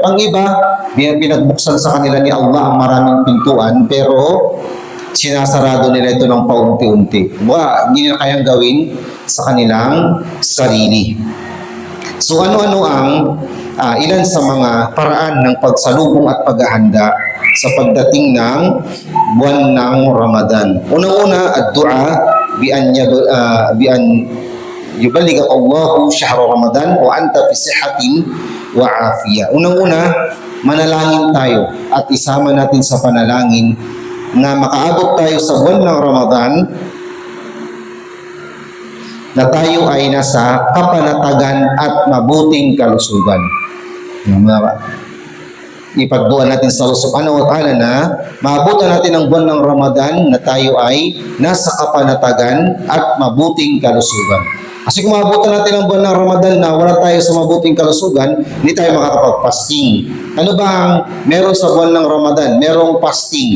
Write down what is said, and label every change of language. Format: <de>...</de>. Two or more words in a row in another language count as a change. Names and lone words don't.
<tl>Ang iba, pinagbuksan sa kanila ni Allah ang maraming pintuan, pero sinasarado nila ito ng paunti-unti. Hindi nila kayang gawin sa kanilang sarili. So, ano-ano ang ilan sa mga paraan ng pagsalubong at paghahanda sa pagdating ng buwan ng Ramadan. Unang-una,</tl> <ar>الدعاء بأن يبلغ الله شهر رمضان وأنت في صحة وعافية.</ar> <tl>Unang-una, manalangin tayo at isama natin sa panalangin na makaabot tayo sa buwan ng Ramadan na tayo ay nasa kapanatagan at mabuting kalusugan. Ipagduan natin sa</tl> <ar>الله سبحانه وتعالى</ar> <tl>na maabutan natin ang buwan ng Ramadan na tayo ay nasa kapanatagan at mabuting kalusugan. Kasi kung maabutan natin ang buwan ng Ramadan na wala tayo sa mabuting kalusugan, hindi tayo makakapag-fasting. Ano ba ang meron sa buwan ng Ramadan? Merong fasting.</tl>